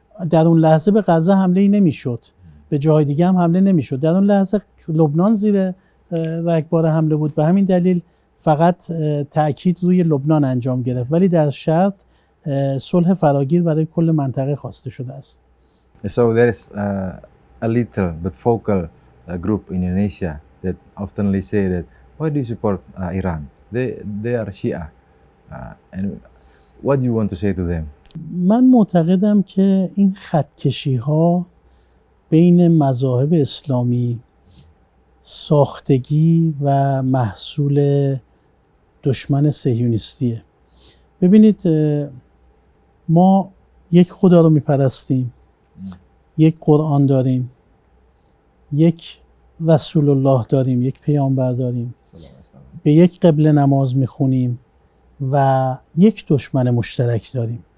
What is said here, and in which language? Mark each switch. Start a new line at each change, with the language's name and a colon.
Persian: در اون لحظه به غزه حمله ای نمیشد، به جای دیگه هم حمله نمیشد. در اون لحظه لبنان زیر رگبار حمله بود. به همین دلیل فقط تأکید روی لبنان انجام گرفت، ولی در شرط صلح فراگیر برای کل منطقه خواسته شده است.
English: So there is a little but vocal group in Indonesia that oftenly say that why do you support Iran? They are Shia. And what do you want to say to them?
Persian: من معتقدم که این خطکشی ها بین مذاهب اسلامی ساختگی و محصول دشمن صهیونیستیه. ببینید ما یک خدا رو میپرستیم، یک قرآن داریم، یک رسول الله داریم، یک پیامبر داریم، به یک قبله نماز میخونیم و یک دشمن مشترک داریم.